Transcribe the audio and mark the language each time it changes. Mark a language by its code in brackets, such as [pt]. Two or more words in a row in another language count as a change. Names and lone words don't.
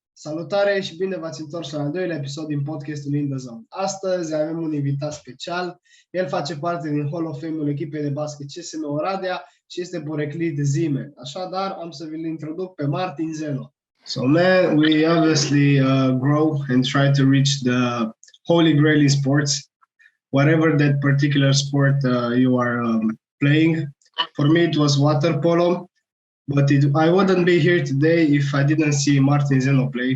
[ro] Salutare și bine v-ați întors la al doilea episod din Podcastului InTheZone. Astăzi avem un invitat special. El face parte din [en] Hall of Fame- [ro] ului echipei de basket CSM Oradea și este poreclit Zeno. Așadar, am să vi-l introduc pe Martin Zeno. [en] So, man, we obviously grow and try to reach the holy grail in sports, whatever that particular sport you are playing. For me, it was water polo. But I wouldn't be here today if I didn't see Martin Zeno play.